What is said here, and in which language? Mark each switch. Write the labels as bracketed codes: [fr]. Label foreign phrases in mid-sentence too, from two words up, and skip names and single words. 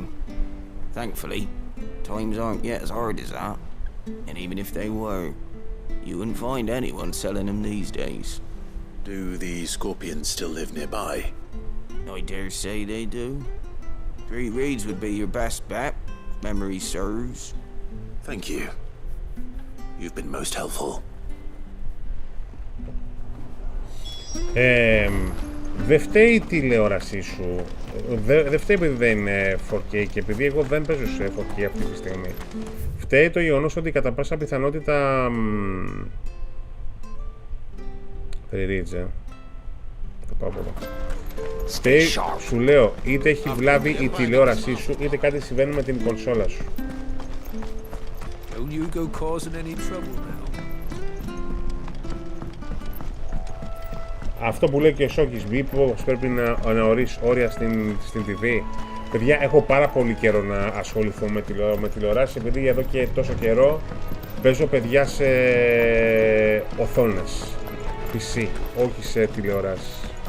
[en] Thankfully, times aren't yet as hard as that, and even if they were, you wouldn't find anyone selling them these days. Do the scorpions still live nearby? I dare say they do. 3 reeds would be your best bet, if memory serves. Thank you. You've been most helpful. [el] Δεν φταίει η τηλεόρασή σου. Δεν φταίει επειδή δεν είναι 4K και επειδή εγώ δεν παίζω σε 4K αυτή τη στιγμή. Φταίει το γεγονός ότι κατά πάσα πιθανότητα. Περιτζε. Θα πάω από εδώ. Φταίει, σου λέω, είτε έχει βλάβει η τηλεόρασή σου, είτε κάτι συμβαίνει με την κονσόλα σου. [en] Don't you go causing any trouble now. [el] Αυτό που λέει και ο Σόκης, μήπως πρέπει να ορίσει όρια στην TV. Παιδιά, έχω πάρα πολύ καιρό να ασχοληθώ με τηλεοράσεις, επειδή εδώ και τόσο καιρό παίζω παιδιά σε οθόνες PC, όχι σε τηλεοράσεις.